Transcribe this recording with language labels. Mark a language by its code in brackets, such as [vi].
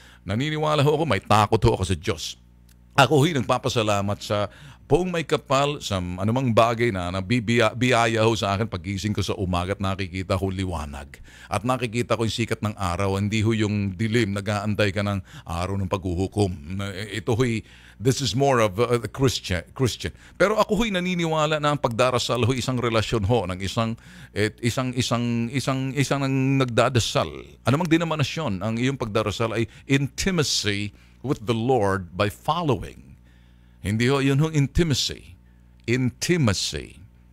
[tl] Naniniwala ho ako, may takot ho ako sa Diyos. Ako ho'y nagpapasalamat sa poong may kapal sa anumang bagay na biyaya ho sa akin pagising ko sa umaga at nakikita ko liwanag. At nakikita ko yung sikat ng araw, hindi ho yung dilim, nag-aantay ka ng araw ng paghuhukom. Ito ho'y, [en] this is more of a Christian. [tl] Pero ako ho'y naniniwala na ang pagdarasal ho'y isang relasyon ho ng isang nagdadasal. Anumang denominasyon, ang iyong pagdarasal ay [en] intimacy with the Lord by following. [tl] Hindi ho, yun hong intimacy. Intimacy.